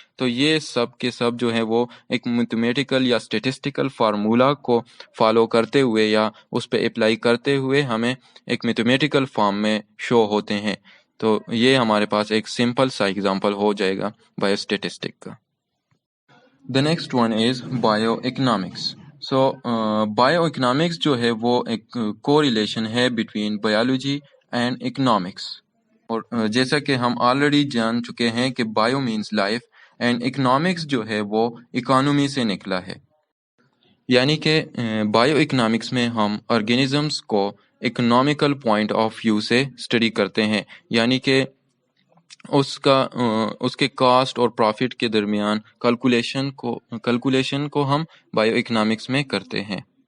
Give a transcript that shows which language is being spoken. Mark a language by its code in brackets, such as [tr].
[ur] تو یہ سب کے سب جو ہے وہ ایک میتھمیٹیکل یا اسٹیٹسٹیکل فارمولا کو فالو کرتے ہوئے یا اس پہ اپلائی کرتے ہوئے ہمیں ایک میتھمیٹیکل فارم میں شو ہوتے ہیں. تو یہ ہمارے پاس ایک سمپل سا ایگزامپل ہو جائے گا بایو اسٹیٹسٹک کا. [en] The next one is bioeconomics. [ur] So bioeconomics جو ہے وہ ایک کوریلیشن ہے [en] Between biology and economics. [ur] اور جیسا کہ ہم آلریڈی جان چکے ہیں کہ [en] bio means life and economics [ur] جو ہے وہ اکانومی سے نکلا ہے. یعنی کہ بایو اکنامکس میں ہم آرگینزمس کو اکنامیکل پوائنٹ آف ویو سے اسٹڈی کرتے ہیں، یعنی کہ اس کے کاسٹ اور پروفٹ کے درمیان کیلکولیشن کو ہم بایو اکنامکس میں کرتے ہیں.